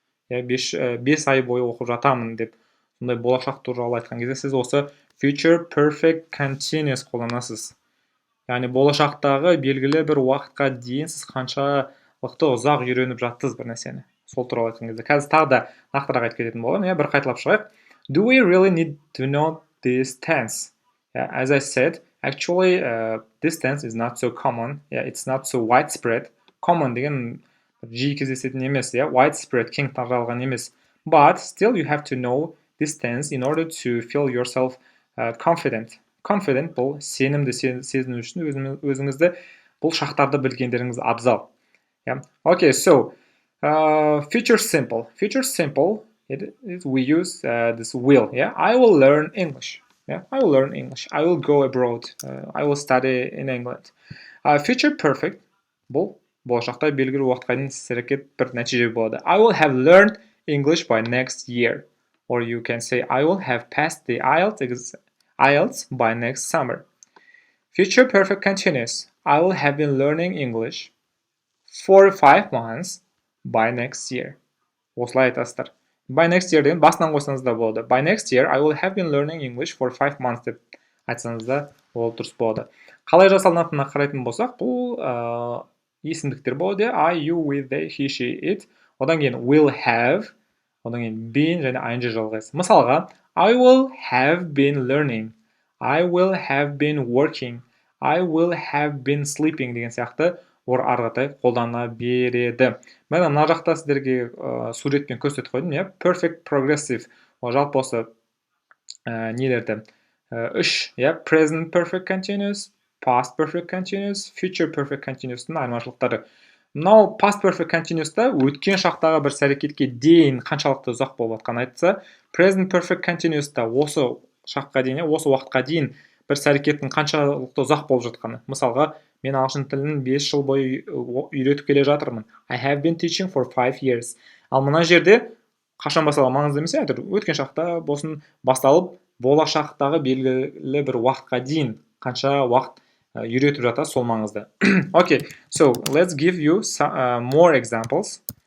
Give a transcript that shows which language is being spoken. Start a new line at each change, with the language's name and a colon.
Kazakh: 5 ай бойы оқып жатамын деп. Сондай болашақ туралы айтқан кезде сіз осы future perfect continuous қолданасыз. Яғни болашақтағы белгілі бір уақытқа дейін сіз қаншалықты ұзақ үйреніп жаттыңыз бір нәрсені. Сол туралы айтқан кезде. Қазір тағы да нақтырақ айтып кететін боламын. Бір қайталап шығайық.
English: Do we really need to know this tense? As I said, actually this tense is not so common. It's not so widespread.
Kazakh: Common деген жиі кездесетін емес, widespread кең таралған емес.
English: But still you have to know this tense in order to feel yourself confident.
Kazakh: Confident бұл сенімді сезіну үшін өзіңізді бұл шақтарды білгендеріңіз абзал.
English: Okay, so future simple. Future simple, we use this will. I will learn English. I will learn English. I will go abroad. I will study in England.
Kazakh: Future perfect бұл болашақта белгілі уақытқа дейін іс-әрекет бір нәтиже болады.
English: I will have learned English by next year. Or you can say I will have passed the IELTS by next summer. Future perfect continuous. I will have been learning English for 5 months by next year.
Kazakh: Осылай айтасыздар.
English: By next year
Kazakh: деген басынан қойсаңыз да болады.
English: By next year I will have been learning English for 5 months
Kazakh: деп айтсаңыз да ол дұрыс болады. Қалай жасалынатынына қарайтын болсақ, бұл есімдіктер болады.
English: I, you, we, they, he, she, it.
Kazakh: Одан кейін will have, одан кейін been және ing жалғайсы.
English: Мысалға, I will have been learning. I will have been working. I will have been sleeping
Kazakh: деген сияқты арғатай қолдана береді. Мен мына жақта сіздерге суретпен көрсетіп қойдым.
English: Perfect progressive.
Kazakh: Жалпы осы нелерді үш, present perfect continuous, past perfect continuous, future perfect continuous-тың айырмашылықтары. Мынау past perfect continuous-та өткен шақтағы бір іс-әрекетке дейін қаншалықты ұзақ болып жатқанын айтса, present perfect continuous-та осы шаққа дейін, осы уақытқа дейін бір іс-әрекеттің қаншалықты ұзақ болып жатқаны. Мысалға, мен ағылшын тілін 5 жыл бойы үйретіп келе жатырмын.
English: I have been teaching for 5 years.
Kazakh: Ал мына жерде қашан басталған маңызды емес, өткен шақта болсын басталып, болашақтағы белгілі бір уақытқа дейін қанша уақыт үйретіп жатыр, сол маңызды.
English: Okay, so let's give you some more examples.